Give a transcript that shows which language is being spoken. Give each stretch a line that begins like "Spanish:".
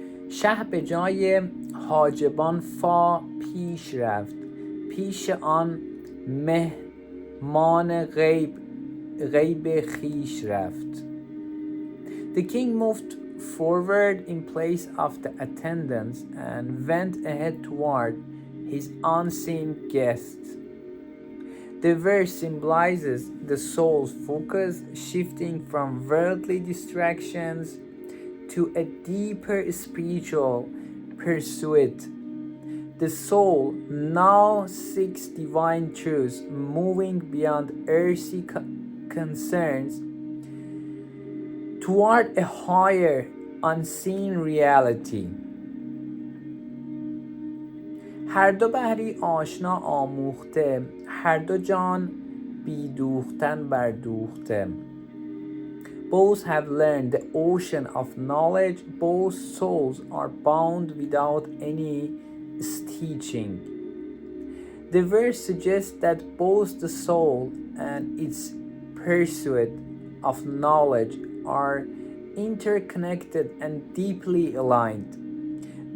Persian: شه به جای حاجبان فا پیش رفت، پیش آن مهمان غیب خیش رفت.
English: The king moved forward in place of the attendants and went ahead toward his unseen guest. The verse symbolizes the soul's focus shifting from worldly distractions to a deeper spiritual pursuit. The soul now seeks divine truth, moving beyond earthly concerns toward a higher, unseen reality.
Persian: هر دو بحری آشنا آموخته، هر دو جان بی دوختن بردوخته.
English: Both have learned the ocean of knowledge. Both souls are bound without any stitching. The verse suggests that both the soul and its pursuit of knowledge are interconnected and deeply aligned.